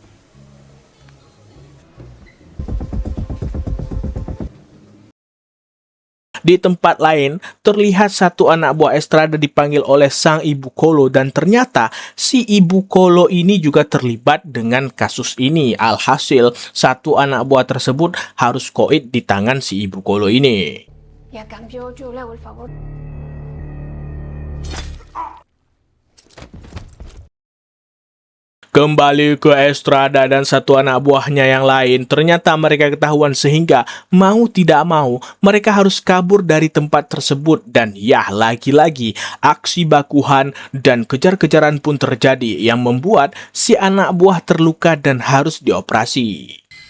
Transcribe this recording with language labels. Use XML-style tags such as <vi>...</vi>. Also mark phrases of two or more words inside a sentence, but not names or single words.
<id>Di tempat lain, terlihat satu anak buah Estrada dipanggil oleh sang ibu Kolo dan ternyata si ibu Kolo ini juga terlibat dengan kasus ini. Alhasil, satu anak buah tersebut harus koid di tangan si ibu Kolo ini.</id> <es>Y a cambio yo le hago el favor.</es> <id>Kembali ke Estrada dan satu anak buahnya yang lain, ternyata mereka ketahuan sehingga mau tidak mau mereka harus kabur dari tempat tersebut dan ya lagi-lagi aksi bakuhan dan kejar-kejaran pun terjadi yang membuat si anak buah terluka dan harus dioperasi.</id>